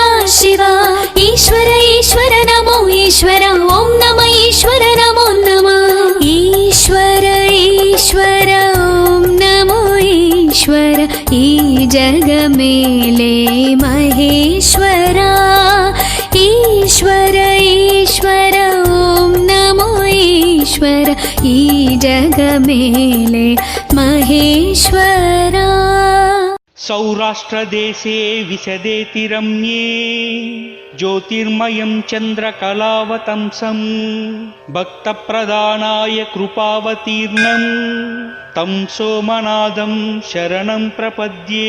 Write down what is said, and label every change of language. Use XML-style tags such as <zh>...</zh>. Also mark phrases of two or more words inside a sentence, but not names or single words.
<te>శివ ఈశ్వర ఈశ్వర నమో ఈశ్వర ఓం నమ ఈశ్వర నమో నమ ఈశ్వర ఈశ్వర ఓం నమో ఈశ్వర ఈ జగమేలే మహేశ్వరా ఈశ్వర ఈశ్వర మహేశ్వర ఈ జగమేలే మహేశ్వరా</te> <sa>सौराष्ट्रदेशे विशदेति रम्ये ज्योतिर्मयं चन्द्रकलावतंसं भक्तप्रदानाय कृपावतीर्णं तं सोमनाथं शरणं प्रपद्ये।</sa>